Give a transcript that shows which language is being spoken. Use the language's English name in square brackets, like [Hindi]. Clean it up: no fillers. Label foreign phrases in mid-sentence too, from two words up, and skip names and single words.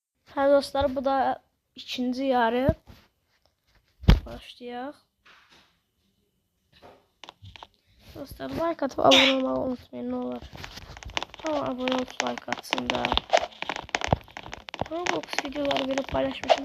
[Azerbaijani] Hə dostlar, bu da ikinci yarı. Başlayaq. Dostlar, [Turkish] like atıp abone olmayı unutmayın, ne olur. Ama abone olup like atsın da. Roblox videoları verip paylaşmışım.